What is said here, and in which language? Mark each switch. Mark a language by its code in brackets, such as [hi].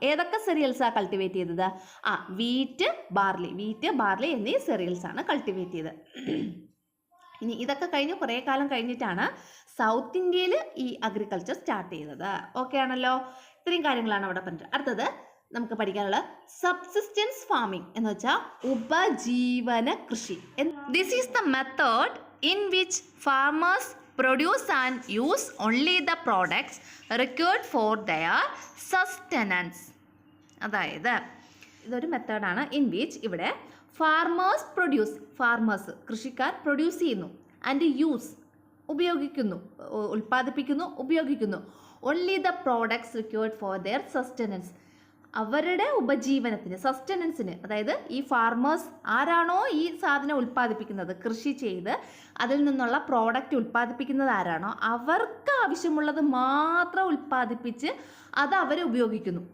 [ml] ഏതൊക്കെ സെറിയൽസാണ് കൾട്ടിവേറ്റ് ചെയ്തത്? Wheat, barley എന്നീ സെറിയൽസ് ആണ് കൾട്ടിവേറ്റ് ചെയ്തത്. ഇനി ഇതൊക്കെ കഴിഞ്ഞ് കുറേ കാലം കഴിഞ്ഞിട്ടാണ് സൗത്ത് ഇന്ത്യയിൽ ഈ അഗ്രികൾച്ചർ സ്റ്റാർട്ട് ചെയ്തത്. ഓക്കെ ആണല്ലോ? ഇത്രയും കാര്യങ്ങളാണ് അവിടെ പറഞ്ഞത്. അടുത്തത് നമുക്ക് പഠിക്കാനുള്ള സബ്സിസ്റ്റൻസ് ഫാമിംഗ് എന്ന് വെച്ചാൽ ഉപജീവന കൃഷി. [en] This is the method in which farmers produce and use only the products required for their sustenance. [ml] അതായത് ഇതൊരു മെത്തേഡാണ് ഇൻ വിച്ച് ഇവിടെ ഫാർമേഴ്സ് കൃഷിക്കാർ പ്രൊഡ്യൂസ് ചെയ്യുന്നു ആൻഡ് യൂസ് ഉപയോഗിക്കുന്നു, ഉൽപ്പാദിപ്പിക്കുന്നു, ഉപയോഗിക്കുന്നു [en] only the products required for their sustenance, [ml] അവരുടെ ഉപജീവനത്തിന്, സസ്റ്റനൻസിന്, അതായത് ഈ ഫാർമേഴ്സ് ആരാണോ ഈ സാധനം ഉൽപ്പാദിപ്പിക്കുന്നത്, കൃഷി ചെയ്ത് അതിൽ നിന്നുള്ള പ്രോഡക്റ്റ് ഉൽപ്പാദിപ്പിക്കുന്നത് ആരാണോ അവർക്ക് ആവശ്യമുള്ളത് മാത്രം ഉൽപ്പാദിപ്പിച്ച് അത് അവർ ഉപയോഗിക്കുന്നു.